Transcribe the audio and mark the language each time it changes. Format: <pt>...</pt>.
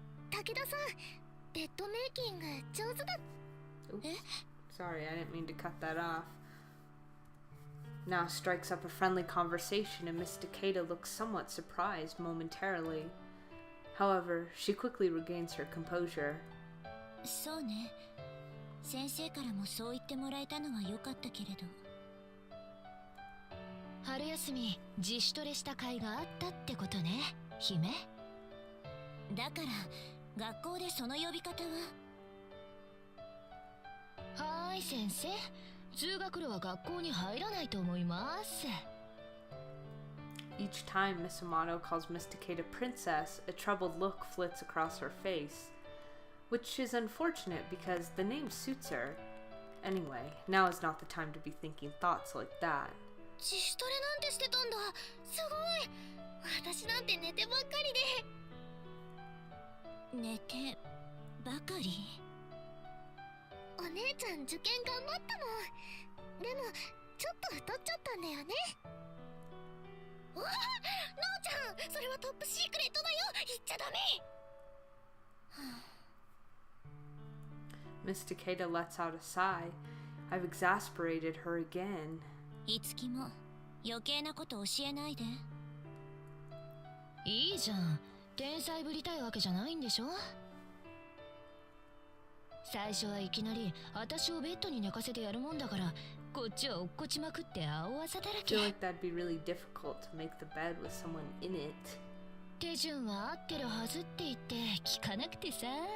<ja>武田さん、ベッドメイキング上手だ。</ja> <en>Sorry, I didn't mean to cut that off. Now strikes up a friendly conversation, and Miss Takeda looks somewhat surprised momentarily. However, she quickly regains her composure.</en> <ja>そうね。先生からもそう言ってもらえたのは良かったけれど。春休み自主トレした甲斐があったってことね、姫。だから学校でその呼び方は。はーい先生、通学路は学校に入らないと思います。</ja> <en>Each time Miss Amato calls Miss Takeda princess, a troubled look flits across her face, which is unfortunate because the name suits her. Anyway, now is not the time to be thinking thoughts like that.</en> <ja>自主トレなんてしてたんだ。すごい。私なんて寝てばっかりで。寝てばかり？お姉ちゃん受験頑張ったの。でもちょっと太っちゃったんだよね。わあ、のーちゃん、それはトップシークレットだよ。言っちゃダメ。</ja> <en>Miss Takeda lets out a sigh. I've exasperated her again.</en> <ja>いつきも余計なこと教えないで。いいじゃん。天才ぶりたいわけじゃないんでしょ。最初はいきなり私をベッドに寝かせてやるもんだから、こっちは落っこちまくって青あざだら</ja> <en>I</en> <ja>け。</ja> <en>feel like that'd be really difficult to make the bed with someone in it.</en> <ja>手順は合ってるはずって言って聞かなくてさ。</ja>